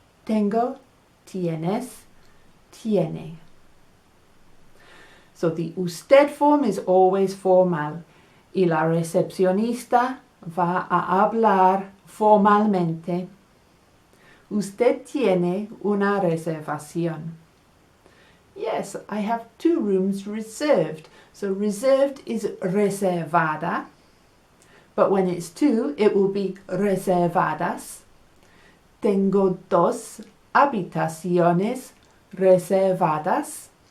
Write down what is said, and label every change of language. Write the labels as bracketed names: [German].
[Spanish] Tengo, tienes, tiene. [English] So the usted form is always formal [Spanish] y la recepcionista va a hablar formalmente. Usted tiene una reservación. [English] Yes, I have 2 rooms reserved. So reserved is reservada, but when it's 2, it will be reservadas. [Spanish] Tengo 2 habitaciones reservadas.